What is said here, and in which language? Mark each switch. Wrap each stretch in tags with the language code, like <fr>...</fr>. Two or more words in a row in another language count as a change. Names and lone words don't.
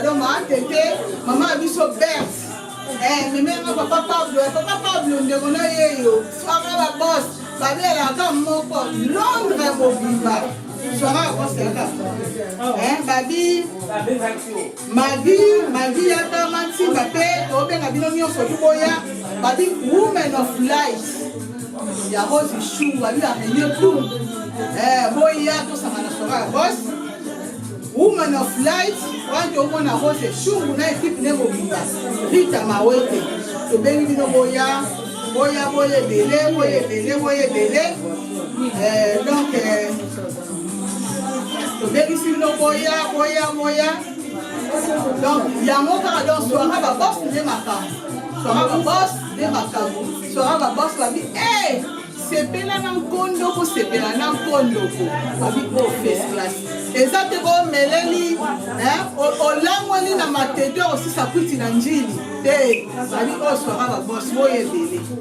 <ln>Donc, ma tete, mama biso Berthe. Eh,</ln> <fr>mais même</fr> <ln>papa Pablo, eh, papa Pablo, ndeko na ye yo. Soka ba boss. Babelaka moko, Londres mobimba. Soka ba boss, yaka. Eh, babi, Magi, Magi yaka mansimba pe, tobenga bino nyonso tu boya. Babi,</ln> <en>woman of light.</en> <ln>Ya Rose Chou, babi, ya René Koum. Eh, boya, tosanga na Soka ba boss.</ln> <en>Woman of light,</en> <ln>wana tomona Rose Chou, na equipe ne mobimba. Rita Mawete, tobengi bino boya. Boya, boya, ebele, boya, ebele, boya, ebele. Euh, donc, euh, tobengisi bino boya, boya, boya. Donc, yango kaka, donc, soirée ba boss nde makambo. Soirée ba boss nde makambo. Soirée ba boss babi, eh, sepela na nkondo ko, sepela na nkondo ko. Babi,</ln> <en>oh, first class.</en> <ln>Eza te ko meleli, hein, o-, olangwani na matete osisa kwiti na njili. Te, babi, oh, soirée ba boss, boya ebele.</ln>